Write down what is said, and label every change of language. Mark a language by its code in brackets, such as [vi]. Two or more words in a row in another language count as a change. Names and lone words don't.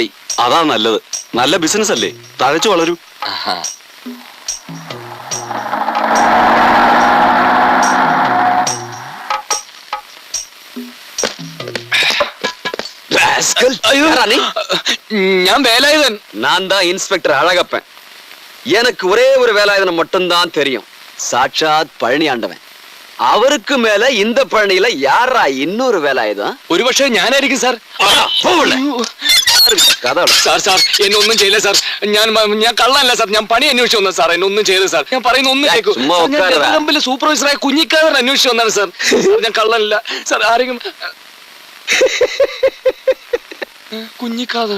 [ml] അതാ നല്ലത്. നല്ല ബിസിനസ് അല്ലേ, തഴച്ചു വളരൂ. ഞാൻ வேலாயுதன். [ta] நான் தான் இன்ஸ்பெக்டர் அழகப்பன். எனக்கு ஒரே ஒரு வேலாயுதனை மட்டும்தான் தெரியும். சாட்சாத் பழனி ஆண்டவன். அவருக்கு மேல இந்த பழனியில யாரா இன்னொரு வேலாயுதம்? [ml] ഒരുപക്ഷെ ഞാനായിരിക്കും സാർ. കഥ സാർ സാർ എന്നെ ഒന്നും ചെയ്യില്ല സാർ. ഞാൻ കള്ളല്ല സാർ. ഞാൻ പണി അന്വേഷിച്ചു വന്നത് സാർ. എന്നെ ഒന്നും ചെയ്യില്ല സാർ. ഞാൻ പറയുന്ന ഒന്നും കേൾക്കൂ. കമ്പനിയിലെ സൂപ്പർവൈസറായ കുഞ്ഞിക്കാതർ അന്വേഷിച്ചു വന്നാണ് സാർ. ഞാൻ കള്ളല്ല സാർ. ആരെങ്കിലും കുഞ്ഞിക്കാതർ